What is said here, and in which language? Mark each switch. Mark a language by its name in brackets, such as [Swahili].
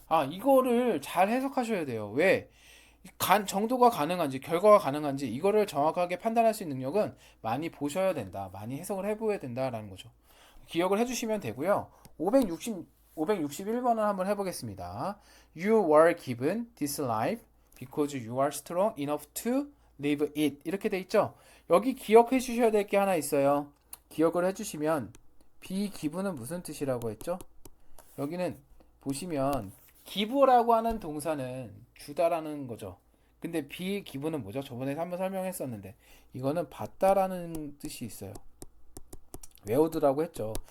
[Korean] 이거를 잘 해석하셔야 돼요. 왜? 정도가 가능한지 결과가 가능한지 이거를 정확하게 판단할 수 있는 능력은 많이 보셔야 된다. 많이 해석을 해보셔야 된다라는 거죠. 기억을 해주시면 되고요. 561번을 한번 해보겠습니다. [English] You were given this life because you are strong enough to live it. [Korean] 이렇게 돼 있죠. 여기 기억해 주셔야 될 게 하나 있어요. 기억을 해주시면 be given은 무슨 뜻이라고 했죠? 여기는 보시면 give라고 하는 동사는 주다라는 거죠. 근데 be given은 뭐죠? 저번에 한번 설명했었는데 이거는 받다라는 뜻이 있어요. 외우드라고 했죠.